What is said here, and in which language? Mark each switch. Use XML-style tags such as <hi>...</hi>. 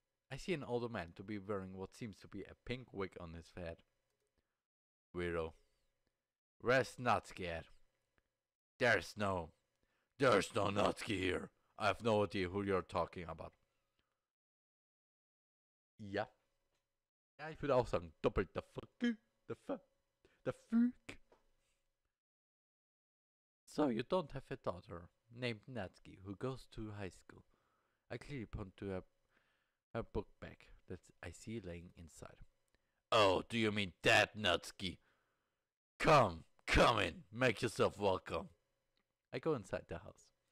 <en>I see an older man to be wearing what seems to be a pink wig on his head. Weirdo. Where's Natsuki at? There's no Natsuki here. I have no idea who you're talking about.</en> <de>Ja. Ja, ich würde auch sagen, doppelt</de> <en>the fuck. So, you don't have a daughter named Natsuki who goes to high school. I clearly point to her book bag that I see laying inside. Oh, do you mean that Natsuki? Come in, make yourself welcome. I go inside the house.</en>